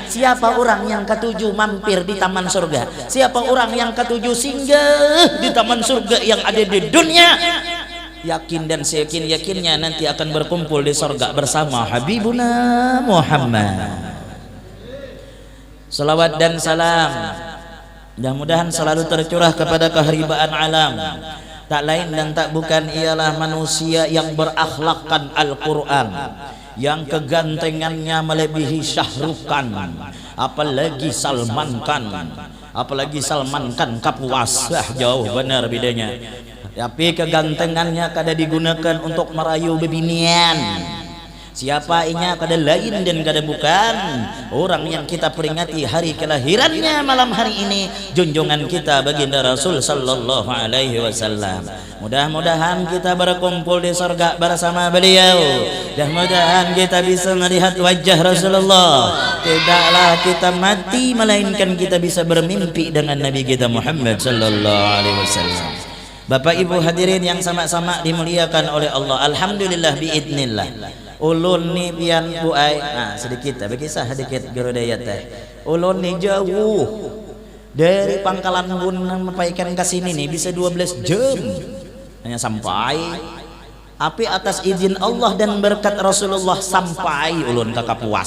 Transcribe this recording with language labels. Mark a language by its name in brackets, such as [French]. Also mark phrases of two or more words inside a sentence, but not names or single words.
[Indonesian] Siapa orang yang ketujuh mampir di taman surga, siapa orang yang ketujuh singgah di taman surga yang ada di dunia, yakin dan seyakin-yakinnya nanti akan berkumpul di surga bersama Habibuna Muhammad. Salawat dan salam mudah-mudahan selalu tercurah kepada keharibaan alam, tak lain dan tak bukan ialah manusia yang berakhlakkan Al-Quran, yang kegantengannya melebihi Syahrukan, apalagi Salman Khan Kapuas. Jauh benar bedanya. [Banjar] Tapi kegantengannya kada digunakan untuk merayu bebinian. Siapa inya kada lain dan kada bukan orang yang kita peringati hari kelahirannya malam hari ini, junjungan kita baginda Rasul [Arabic] sallallahu alaihi wasallam. [Indonesian] Mudah-mudahan kita berkumpul di surga bersama beliau, dan mudah-mudahan kita bisa melihat wajah Rasulullah. Tidaklah kita mati melainkan kita bisa bermimpi dengan Nabi kita Muhammad [Arabic] sallallahu alaihi wasallam. [Indonesian] Bapak Ibu hadirin yang sama-sama dimuliakan oleh Allah, [Arabic] alhamdulillah biidnillah. [Banjar] Ulun ni pian Bu ay, sedikit bagi sah sedikit guru dayat teh. Ulun ni jauh dari Pangkalan Bun sampaikan ke sini nih bisa 12 jam hanya sampai. Api atas izin Allah dan berkat Rasulullah sampai ulun ke Kapuas.